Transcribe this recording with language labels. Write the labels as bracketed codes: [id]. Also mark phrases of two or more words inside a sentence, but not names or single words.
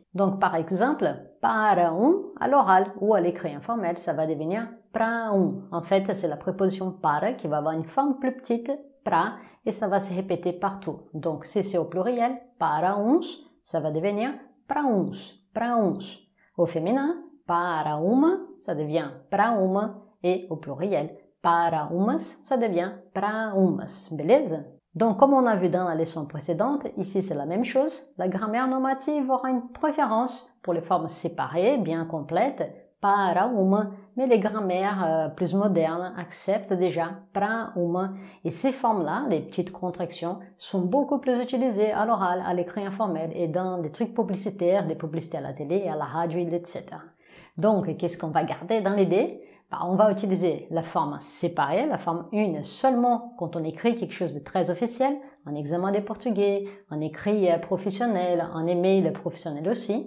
[fr] Donc par exemple, para à l'oral ou à l'écrit informel, ça va devenir pra En fait, c'est la préposition para qui va avoir une forme plus petite, pra, et ça va se répéter partout. Donc si c'est au pluriel, [pt] para uns, [fr] ça va devenir [pt] pra uns. [fr] Au féminin, [pt] para uma, [fr] ça devient [pt] pra uma, [fr] et au pluriel, [pt] para umas, [fr] ça devient [pt] pra umas, [fr] beleza? Donc, comme on a vu dans la leçon précédente, ici c'est la même chose. La grammaire normative aura une préférence pour les formes séparées, bien complètes, [pt] para uma, [fr] mais les grammaires plus modernes acceptent déjà [pt] pra uma. [fr] Et ces formes-là, les petites contractions, sont beaucoup plus utilisées à l'oral, à l'écrit informel et dans des trucs publicitaires, des publicités à la télé, à la radio, etc. Donc, qu'est-ce qu'on va garder dans l'idée? On va utiliser la forme séparée, la forme une seulement quand on écrit quelque chose de très officiel, en examen de portugais, en écrit professionnel, en email professionnel aussi.